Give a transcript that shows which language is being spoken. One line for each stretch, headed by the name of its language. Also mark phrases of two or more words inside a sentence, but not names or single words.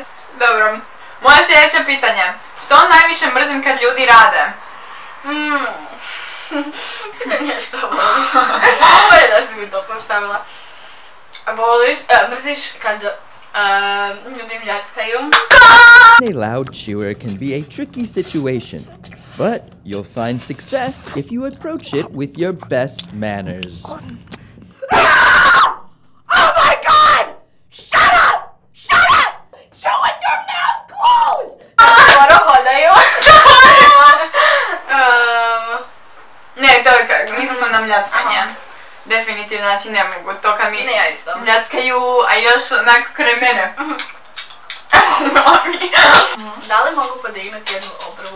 Croatian: Dobro, moje sljedeće pitanje. Što najviše mrzim kad ljudi rade? Pitanje što voliš. Ovo je da si mi to postavila. Mrziš kad ljudi mljackaju.
English: A loud chewer can be a tricky situation, but you'll find success if you approach it with your best manners. Oh my god! Shut up! Shut up! Chew with your mouth closed!
Croatian: Skoro hodaju. Ne, to je nisam sam na mljackanje. Definitivno, znači ne mogu. To kad mi mljackaju, a još onako kraj mene. Da li mogu podignuti jednu obrvu?